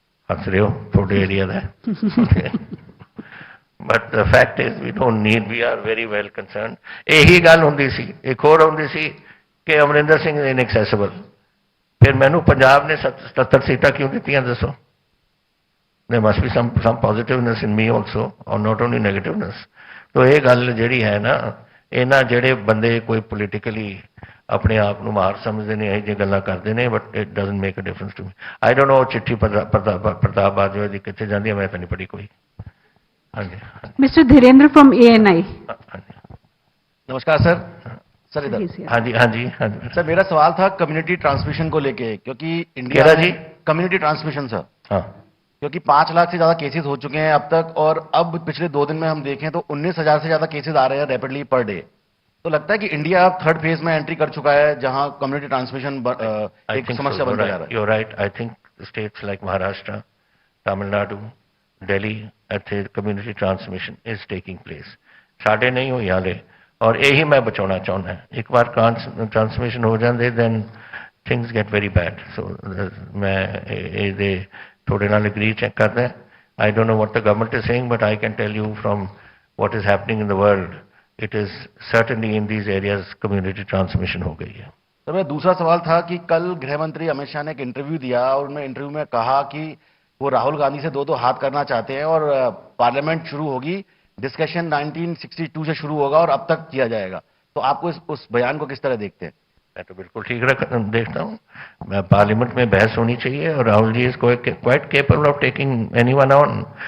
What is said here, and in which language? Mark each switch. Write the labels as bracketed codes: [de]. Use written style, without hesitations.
[pa] ਹੱਸ ਰਹੇ ਹੋ, ਤੁਹਾਡੇ area ਦਾ। [en] But the fact is we don't need, we are very well concerned. [pa] ਇਹੀ ਗੱਲ ਹੁੰਦੀ ਸੀ। ਇੱਕ ਹੋਰ ਹੁੰਦੀ ਸੀ ਕਿ ਅਮਰਿੰਦਰ ਸਿੰਘ ਇਨਐਕਸੈਸਿਬਲ, ਫਿਰ ਮੈਨੂੰ ਪੰਜਾਬ ਨੇ 77 ਸੀਟਾਂ ਕਿਉਂ ਦਿੱਤੀਆਂ ਦੱਸੋ? [en] There must be some positiveness in me also, or not only negativeness. [pa] ਤੋ ਇਹ ਗੱਲ ਜਿਹੜੀ ਹੈ ਨਾ, ਇਹਨਾਂ ਜਿਹੜੇ ਬੰਦੇ ਕੋਈ ਪੋਲੀਟੀਕਲੀ ਆਪਣੇ ਆਪ ਨੂੰ ਮਾਰ ਸਮਝਦੇ ਨੇ, ਇਹ ਜਿਹੀ ਗੱਲਾਂ ਕਰਦੇ ਨੇ, [en] But it doesn't make a difference to me. I don't know [pa] ਚਿੱਠੀ ਪ੍ਰਤਾਪ ਬਾਜਵਾ ਦੀ ਕਿੱਥੇ ਜਾਂਦੀ ਹੈ, ਮੈਂ ਤਾਂ ਨਹੀਂ ਪੜ੍ਹੀ ਕੋਈ। ਹਾਂਜੀ [hi] मिस्टर धीरेन्द्र फ्रॉम ANI। नमस्कार सर। सर इधर। हाँ जी हाँ जी हाँ जी सर मेरा सवाल था कम्युनिटी ट्रांसमिशन को लेके, क्योंकि इंडिया केरा जी? कम्युनिटी ट्रांसमिशन सर, हाँ क्योंकि 5 लाख से ज्यादा केसेस हो चुके हैं अब तक, और अब पिछले 2 दिन में हम देखें तो 19,000 से ज्यादा केसेस आ रहे हैं रैपिडली पर डे। तो लगता है कि इंडिया अब 3rd फेज में एंट्री कर चुका है जहां कम्युनिटी ट्रांसमिशन एक समस्या बनता जा रहा है। [en] You're right. I think states like Maharashtra, Tamil Nadu, Delhi, [pa] ਇੱਥੇ [en] Community transmission is taking place. [pa] ਸਾਡੇ ਨਹੀਂ ਹੋਈ ਹਾਲੇ, ਔਰ ਇਹੀ ਮੈਂ ਬਚਾਉਣਾ ਚਾਹੁੰਦਾ। ਇੱਕ ਵਾਰ ਟਰਾਂਸਮਿਸ਼ਨ ਹੋ ਜਾਂਦੇ [en] Then things get very bad. [pa] ਸੋ ਮੈਂ ਇਹਦੇ ਤੁਹਾਡੇ ਨਾਲ ਐਗਰੀ ਚੈੱਕ ਕਰਦਾ। [en] I don't know what the government is saying, but I can tell you from what is happening in the world, it is certainly in these areas community transmission [hi] हो गई है। तो मेरा दूसरा सवाल था कि कल गृह मंत्री अमित शाह ने एक इंटरव्यू दिया और उन्होंने इंटरव्यू में कहा कि वो राहुल गांधी से दो हाथ करना चाहते हैं और पार्लियामेंट शुरू होगी, डिस्कशन 1962 से शुरू होगा और अब तक किया जाएगा। तो आपको उस बयान को किस तरह देखते हैं? मैं तो बिल्कुल ठीक देखता हूँ। मैं पार्लियामेंट में बहस होनी चाहिए और Rahul ji [en] Is quite capable of taking anyone on.